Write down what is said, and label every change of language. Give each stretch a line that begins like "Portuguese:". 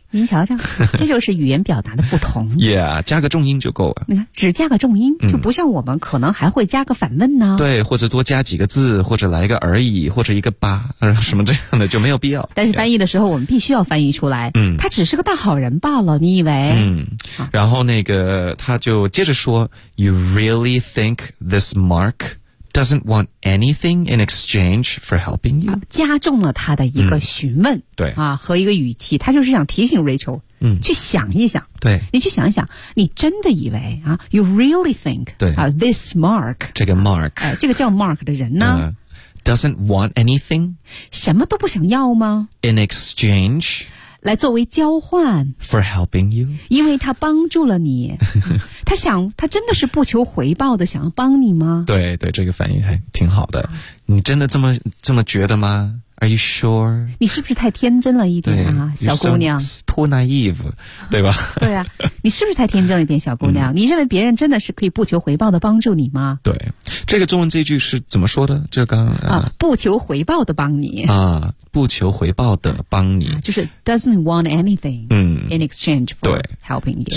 Chinese: 您瞧瞧，这就是语言表达的不同。 yeah, 加个重音就够了。你看，只加个重音、嗯、就不像我们可能还会加个反问呢。对，或者多加几个字，或者来个而已，或者一个吧，什么这样的就没有必要。但是翻译的时候我们必须要翻译出来。嗯，他只是个大好人罢了，你以为？嗯。然后那个他就接着说
English: ,You really think this Mark doesn't want anything in exchange for helping you?、啊、
Chinese: 加重了他的一个询问、嗯、对啊，和一个语气，他就是想提醒 Rachel、嗯、去想一想，对，你去想一想，你真的以为啊 ,
English: You really think,
Chinese: 对
English: 啊 ,This Mark,
Chinese: 这个 Mark,、这个叫 Mark 的人呢、
English: doesn't want anything,
Chinese: 什么都不想要吗
English: ?In exchange,
Chinese: 来作为交换
English: ,for helping you,
Chinese: 因为他帮助了你。他想，他真的是不求回报的想要帮你吗？对对，这个反应还挺好的。你真的这么觉得吗 ？
English: Are you sure？
Chinese: 你是不是太天真了一点啊，小姑娘
English: so, ？Too naive，
Chinese: 对吧？对啊，你是不是太天真了一点，小姑娘、嗯？你认为别人真的是可以不求回报的帮助你吗？对，这个中文这句是怎么说的？就刚啊，不求回报的帮你啊，不求回报的帮你，就是
English: doesn't want anything， in exchange for helping you。